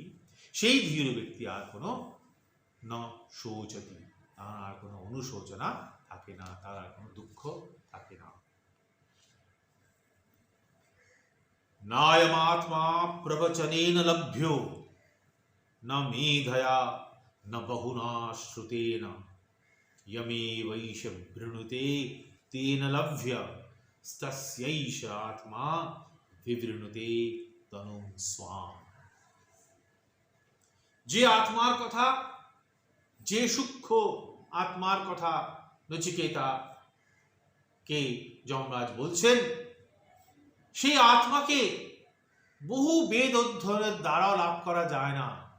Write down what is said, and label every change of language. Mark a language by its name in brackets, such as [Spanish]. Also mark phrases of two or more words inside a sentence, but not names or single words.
[Bangla] সেই ধীর ব্যক্তি আর কোনো [Sanskrit] ন শোচতি, [Bangla] তার আর কোনো অনুশোচনা থাকে না, তার আর কোনো দুঃখ থাকে না। [Sanskrit] নায়মাত্মা প্রবচনেন লভ্যো ন মেধয়া ন বহুনা শ্রুতেন यमेवैष वृणुते तेन लभ्य तस्यैष आत्मा विवृणुते तनुं स्वाम। [Bangla] যে আত্মার কথা, যে সূক্ষ্ম আত্মার কথা নচিকেতা কে যমরাজ বলছেন, সেই আত্মাকে বহু বেদ অধ্যয়নের দ্বারাও লাভ করা যায় না।